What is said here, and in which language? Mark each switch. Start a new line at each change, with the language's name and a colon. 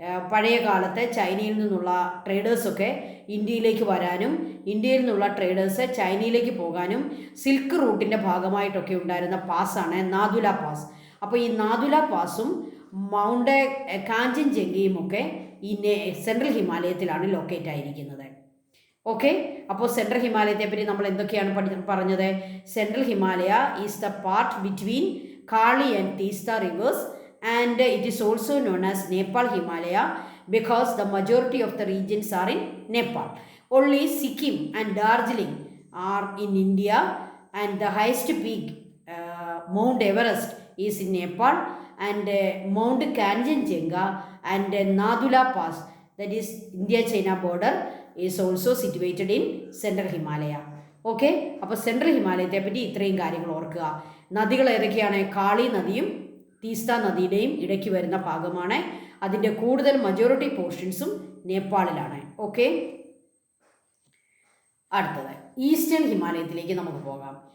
Malayalam: പഴയ കാലത്ത് ചൈനയിൽ നിന്നുള്ള ട്രേഡേഴ്സൊക്കെ ഇന്ത്യയിലേക്ക് വരാനും ഇന്ത്യയിൽ നിന്നുള്ള ട്രേഡേഴ്സ് ചൈനയിലേക്ക് പോകാനും സിൽക്ക് റൂട്ടിൻ്റെ ഭാഗമായിട്ടൊക്കെ ഉണ്ടായിരുന്ന പാസ്സാണ് നാഥുല പാസ്. അപ്പോൾ ഈ നാഥുല പാസും മൗണ്ട് കാഞ്ചൻജംഗയും ഒക്കെ ഈ സെൻട്രൽ ഹിമാലയത്തിലാണ് ലൊക്കേറ്റ് ആയിരിക്കുന്നത്. ഓക്കെ, അപ്പോൾ സെൻട്രൽ ഹിമാലയത്തെ പറ്റി നമ്മൾ എന്തൊക്കെയാണ് പറഞ്ഞത്?
English: Central Himalaya is the part between Kali and Teesta rivers and it is also known as Nepal Himalaya because the majority of the regions are in Nepal. Only Sikkim and Darjeeling are in India and the highest peak Mount Everest is in Nepal and Mount Kanchenjunga and Nathula Pass, that is India-China border, is also situated in Central Himalaya.
Malayalam: Okay, അപ്പോൾ central ഹിമാലയത്തെ പറ്റി ഇത്രയും കാര്യങ്ങൾ ഓർക്കുക. നദികൾ ഏതൊക്കെയാണ്? കാളി നദിയും തീസ്ത നദിയുടെയും ഇടയ്ക്ക് വരുന്ന ഭാഗമാണ്. അതിൻ്റെ കൂടുതൽ മജോറിറ്റി പോർഷൻസും നേപ്പാളിലാണ്. ഓക്കെ, അടുത്തത് ഈസ്റ്റേൺ ഹിമാലയത്തിലേക്ക് നമുക്ക് പോകാം.